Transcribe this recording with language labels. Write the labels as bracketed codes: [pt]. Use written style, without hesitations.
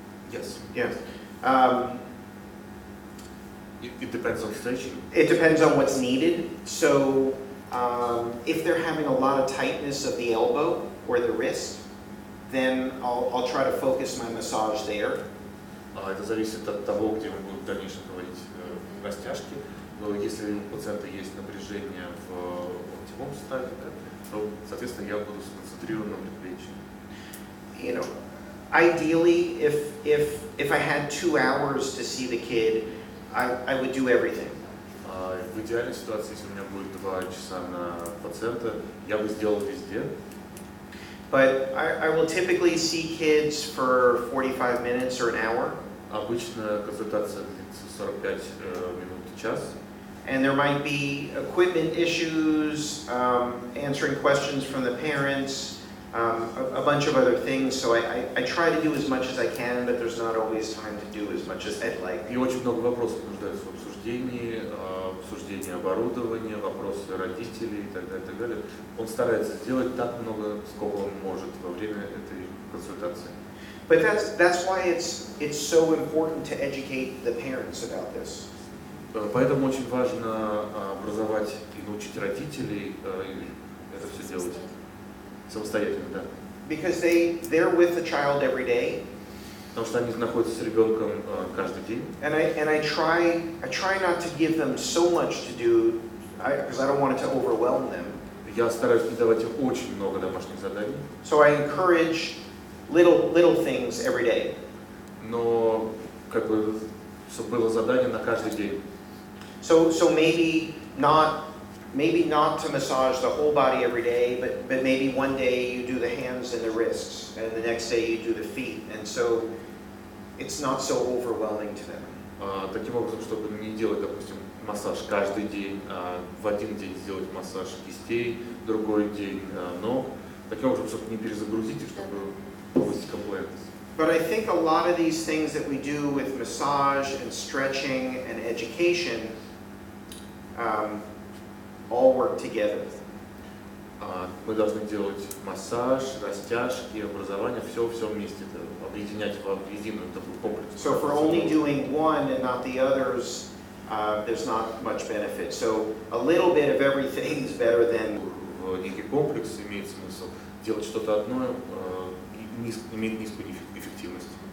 [en] Yes. Yeah. It depends on stretching. It depends on what's needed. So if they're having a lot of tightness of the elbow or the wrist, then I'll try to focus my massage there. [ru] Это зависит от того, где мы будем в дальнейшем проводить растяжки. Но если у пациента есть напряжение в локтевом суставе, да, то, соответственно, я буду сконцентрирован на предплечье. [en] You know, ideally, if I had 2 hours to see the kid, I would do everything. [ru] В идеальной ситуации, если у меня будет 2 часа на пациента, я бы сделал везде. [en] But I will typically see kids for 45 minutes or an hour. [ru] Обычно консультация длится 45 минут и час. [en] And there might be equipment issues, answering questions from the parents, a bunch of other things. So I try to do as much as I can, but there's not always time to do as much as I'd like. [ru] И очень много вопросов нуждаются в обсуждении, обсуждении оборудования, вопросы родителей и так далее, и так далее. Он старается сделать так много, сколько он может во время этой консультации. [en] But that's why it's so important to educate the parents about this. [ru] Поэтому очень важно образовать и научить родителей это все делать самостоятельно, да. [en] Because they're with the child every day. [ru] Потому что они находятся с ребенком каждый день. [en] And I try not to give them so much to do, because I don't want it to overwhelm them. [ru] Я стараюсь не давать им очень много домашних заданий. [en] So I encourage little things every day. [ru] Но как бы чтобы было задание на каждый день. [en] So maybe not to massage the whole body every day, but maybe one day you do the hands and the wrists, and the next day you do the feet, and so it's not so overwhelming to them. [ru] Таким образом, чтобы не делать, допустим, массаж каждый день, а в один день сделать массаж кистей, другой день ног, таким образом, чтобы не перезагрузить и чтобы повысить комплектность. [en] But I think a lot of these things that we do with massage and stretching and education all work together. [ru] Мы должны делать массаж, растяжки, образование, все вместе, объединять в единую такую комплекс. [en] So if we're only doing one and not the others, there's not much benefit. So a little bit of everything is better than. [ru] В некий комплекс имеет смысл. Делать что-то одно имеет низкую эффективность.